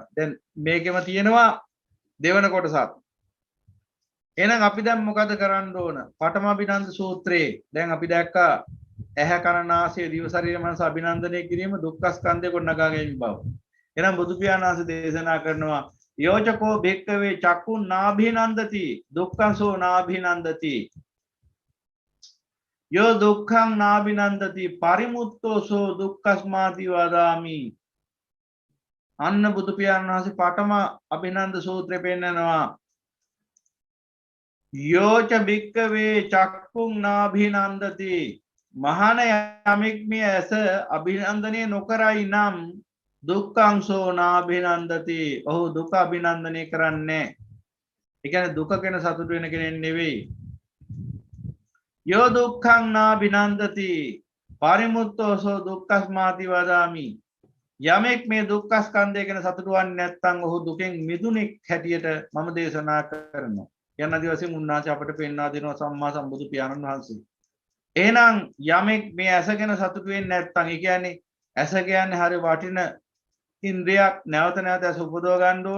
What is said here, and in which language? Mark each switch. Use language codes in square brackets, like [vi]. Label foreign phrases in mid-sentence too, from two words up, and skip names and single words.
[si] දැන් මේකෙම තියෙනවා දෙවන කොටසක්. එහෙනම් අපි දැන් මොකද කරන්න ඕන? පඨම අභිනන්ද සූත්‍රයේ දැන් අපි දැක්කා ඇහැ කන නාසය දිව ශරීර මනස අභිනන්දනය කිරීම දුක්ඛ ස්කන්ධය කොට නගා ගැනීම බව. එහෙනම් බුදු පියාණන් වහන්සේ දේශනා කරනවා [pi] යෝචකෝ භික්ඛවේ චක්කුන් නාභිනන්දති දුක්ඛංසෝ නාභිනන්දති යෝ දුක්ඛං නාභිනන්දති පරිමුත්තෝ සෝ දුක්ඛස්මාති වදාමි. [si] අන්න බුදු පියාණන් වහන්සේ පඨම අභිනන්ද සූත්‍රය පෙන්නනවා [pi] යෝච භික්ඛවේ චක්කුං නාභිනන්දති [si] මහාන යමෙක් මේ ඇස අභිනන්දනය නොකරයි නම් [pi] දුක්ඛංසෝ නාභිනන්දති [si] ඔහු දුක අභිනන්දනය කරන්නේ. ඒ කියන්නේ දුක ගැන සතුටු වෙන කෙනෙක් නෙවෙයි. [pi] යෝ දුක්ඛං නාභිනන්දති පරිමුත්තෝ සෝ දුක්ඛස්මාති වදාමි. [si] යමෙක් මේ දුක්ඛ ස්කන්ධය ගැන සතුටු වන්නේ නැත්නම් ඔහු දුකෙන් මිදුණෙක් හැටියට මම දේශනා කරනවා. යන දිවසේ මුන්නාච අපට පෙන්වා දෙනවා සම්මා සම්බුදු පියාණන් වහන්සේ. එහෙනම් යමෙක් මේ ඇස ගැන සතුටු වෙන්නේ නැත්නම් ඒ කියන්නේ ඇස කියන්නේ හරි වටින ඉන්ද්‍රියක් නැවත නැවත ඇස උපදව ගන්න ඕන.